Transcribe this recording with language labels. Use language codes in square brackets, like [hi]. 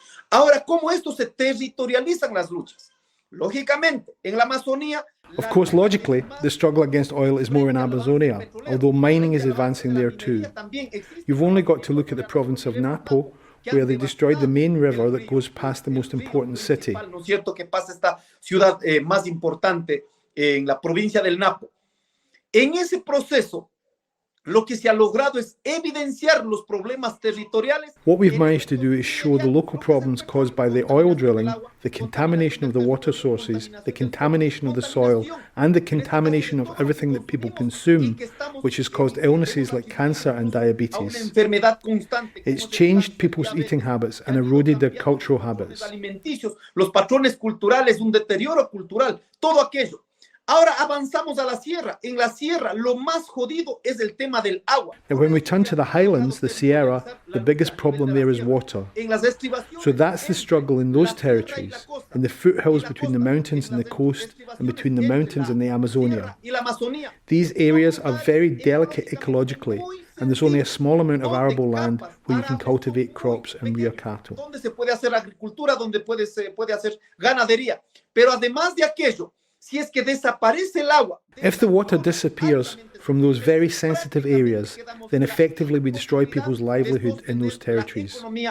[es] Ahora, ¿cómo esto se territorializan las luchas? Lógicamente, en la Amazonía. [en] Of course, logically, the struggle against oil is more in Amazonia, although mining is advancing there too. You've only got to look at the province of Napo, where they destroyed the main river that goes past the most important city. [es] ¿No es cierto que pasa esta ciudad más importante en la provincia del Napo? En ese proceso, lo que se ha logrado es evidenciar los problemas territoriales. [en] What we've managed to do is show the local problems caused by the oil drilling, the contamination of the water sources, the contamination of the soil, and the contamination of everything that people consume, which has caused illnesses like cancer and diabetes. It's changed people's eating habits and eroded their cultural habits. [es] Los patrones culturales, un deterioro cultural, todo aquello. Ahora avanzamos a la sierra. En la sierra, lo más jodido es el tema del agua. [en] And when we turn to the highlands, the Sierra, the biggest problem there is water. So that's the struggle in those territories, in the foothills between the mountains and the coast, and between the mountains and the Amazonia. These areas are very delicate ecologically, and there's only a small amount of arable land where you can cultivate crops and rear cattle. [es] Donde se puede hacer agricultura, donde se puede hacer ganadería. Pero además de aquello, si es que desaparece el agua. [en] If the water disappears from those very sensitive areas, then effectively we destroy people's livelihood in those territories.